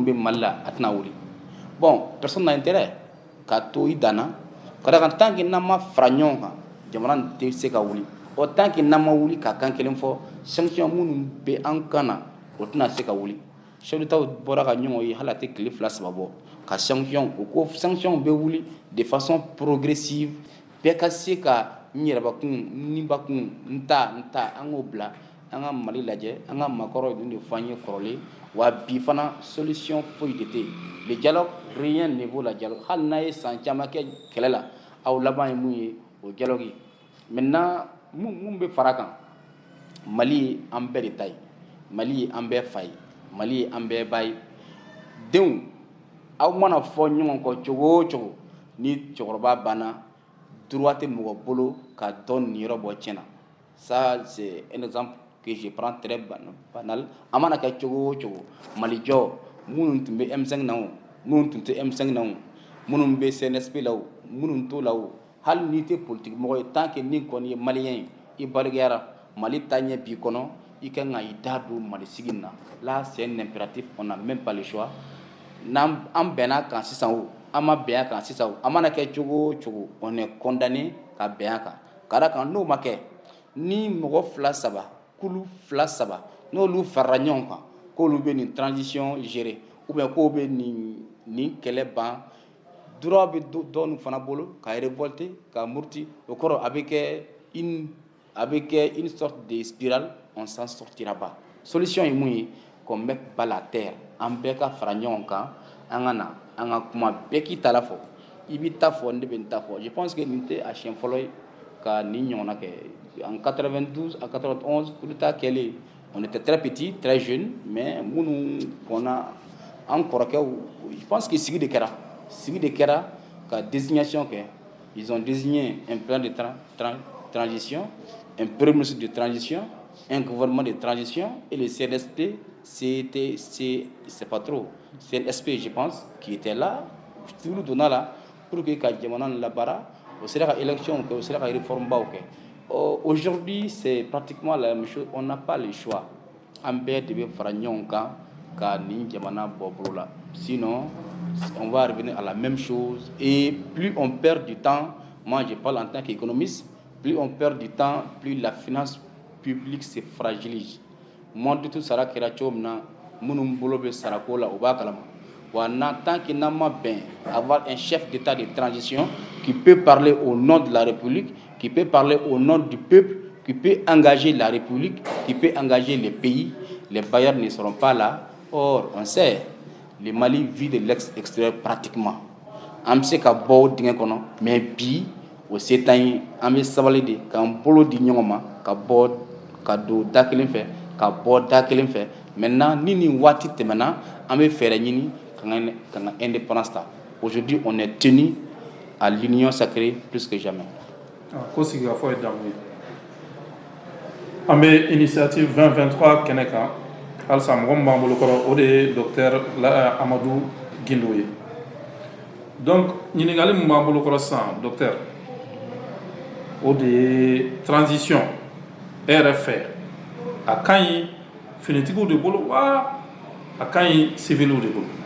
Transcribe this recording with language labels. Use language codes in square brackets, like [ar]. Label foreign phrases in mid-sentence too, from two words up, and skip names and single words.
[bm] bɛ Mali la a tɛna wuli [fr] bon personne [bm] n'a intérêt ka to i danna ka da kan [fr] tant que [bm] n'an ma fara ɲɔgɔn kan jamana tɛ se ka wuli o [fr] tant que [bm] n'an ma wuli ka kan kelen fɔ sanction minnu bɛ an kan na o tɛna se ka wuli [fr] chef d'État [bm] bɔra ka ɲɔgɔn ye hali a tɛ tile 2 3 bɔ ka sanction o ko sanction bɛ wuli [fr] de façon progressive [bm] bɛɛ ka se ka n yɛrɛbakun n bakun n ta an k'o bila an ka Mali lajɛ an ka maakɔrɔw ye nin de fɔ an ye kɔrɔlen wa bi fana solution foyi de tɛ yen [fr] le dialogue rien ne vaut la dialogue [bm] hali n'a ye san caman kɛ kɛlɛ la aw laban ye mun ye o dialogue ye maintenant mun bɛ fara kan Mali ye an bɛɛ de ta ye Mali ye an bɛɛ fa ye Mali ye an bɛɛ ba ye denw aw mana fɔ ɲɔgɔn kɔ cogo o cogo ni cɛkɔrɔba banna droit tɛ mɔgɔ bolo ka dɔ nin yɔrɔ bɔ tiɲɛ na [fr] ça c'est un exemple que je prends très banal [bm] a mana kɛ cogo o cogo Malijɔ minnu tun bɛ M5 na o minnu tun tɛ M5 na o minnu bɛ CNSP la o minnu t'o la o hali n'i tɛ politique mɔgɔ ye [fr] tant que [bm] ni kɔni ye maliyɛn ye i baligayara Mali taɲɛ b'i kɔnɔ i kan ka i da don Mali sigi na là [fr] c'est un impératif on n'a même pas le choix [bm] n'an bɛnna kan sisan o an ma bɛn a kan sisan o a mana kɛ cogo o cogo [fr] on est condamné [bm] ka bɛn a kan ka da kan n'o ma kɛ ni mɔgɔ 2 3 kulu 2 3 n'olu farala ɲɔgɔn kan k'olu bɛ nin [fr] transition gérer ou bien [bm] k'o bɛ nin kɛlɛ ban droit bɛ dɔ nin fana bolo ka révolter ka muruti o kɔrɔ a bɛ [fr] kɛ une sorte de spirale on s'en sortira pas solution [bm] ye mun ye [fr] qu'on mette bas la terre [bm] an bɛɛ ka fara ɲɔgɔn kan an ka na an ka kuma bɛɛ k'i ta la fɔ i b'i ta fɔ ne bɛ n ta fɔ [fr] je pense que [bm] nin tɛ a siɲɛ fɔlɔ ye ka nin ɲɔgɔnna kɛ [fr] en 92 à 91 coup d'état kɛlen on était très petits très jeunes mais [bm] minnu kɔnna an kɔrɔkɛw [fr] je pense que [bm] sigi de kɛra ka désignation kɛ [fr] ils ont désigné un plan de transition un premier ministre de transition un gouvernement de transition et le CNSP c'est pas trop CNSP je pense qui était là toujours donna là pour que [bm] ka jamana labara o sera ka [fr] élection [bm] o sera ka réforme baw kɛ [fr] aujourd'hui c'est pratiquement la même chose on n'a pas le choix [bm] an bɛɛ de bɛ fara ɲɔgɔn kan ka nin jamana bɔ bolo la [fr] sinon on va revenir à la même chose et plus on perd du temps moi je parle en tant qu'économiste plus on perd du temps plus la finance publique se fragilise monde tout [bm] sara kɛra cogo min na minnu bolo bɛ sarako la o b'a kalama wa tant que n'an ma bɛn [fr] avoir un chef d'état de transition qui peut parler au nom de la République qui peut parler au nom du peuple qui peut engager la République qui peut engager les pays les bailleurs ne seront pas là or on sait le Mali vit de l'extérieur pratiquement [bm] an bɛ se ka bɔ o dingɛ kɔnɔ [fr] mais [bm] bi o se t'an ye an bɛ sabali de k'an bolo di ɲɔgɔn ma ka bɔ ka don da kelen fɛ ka bɔ da kelen fɛ [fr] maintenant [bm] ni nin waati tɛmɛna an bɛ fɛɛrɛ ɲini ka indépendance ta [fr] aujourd'hui on est tenu à l'union sacrée plus que jamais [bm] ko sigika fɔ ye damu ye an bɛ initiative 2023 kɛnɛ kan halisa mɔgɔ min b'an bolo kɔrɔ o de ye docteur Amadou Guindo ye donc ɲininkali min b'an bolo kɔrɔ sisan docteur o de ye transition e yɛrɛ fɛ a ka ɲi finitigiw de bolo wa a ka ɲi civiliw de bolo.